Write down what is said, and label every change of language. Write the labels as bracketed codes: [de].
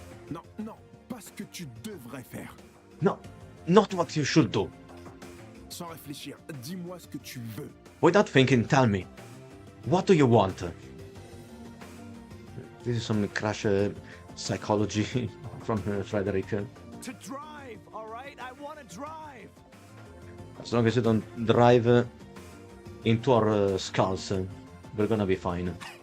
[fr] Non, pas ce que tu devrais faire. [en] No, not what you should do. [fr] Sans réfléchir, dis-moi ce que tu veux. [en] Without thinking, tell me. What do you want? This is some crash psychology from Frederick. To drive, alright? I want to drive. As long as you don't drive into our skulls, we're gonna be fine.